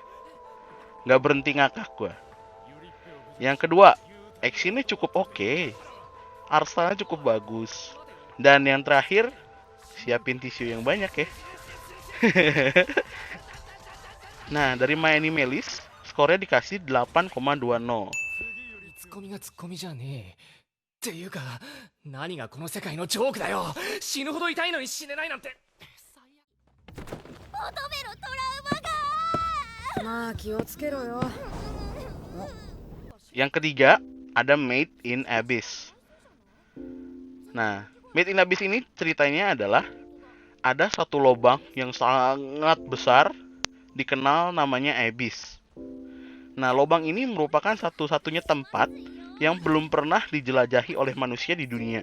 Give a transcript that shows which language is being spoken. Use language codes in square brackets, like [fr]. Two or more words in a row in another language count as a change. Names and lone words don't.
[id] Nggak berhenti ngakak gue. Yang kedua, actionnya cukup oke, artstyle cukup bagus. Dan yang terakhir, siapin tisu yang banyak ya. Nah, dari My Anime List, skornya dikasih 8,20. [ja] ツッコミがツッコミじゃねえっていうか何がこの世界のジョークだよ。死ぬほど痛いのに死ねないなんて。乙女のトラウマが。まあ気をつけろよ。 [id] Yang ketiga, ada Made in Abyss. Nah, Made in Abyss ini ceritanya adalah ada satu lubang yang sangat besar dikenal namanya Abyss. Nah, lubang ini merupakan satu-satunya tempat yang belum pernah dijelajahi oleh manusia di dunia.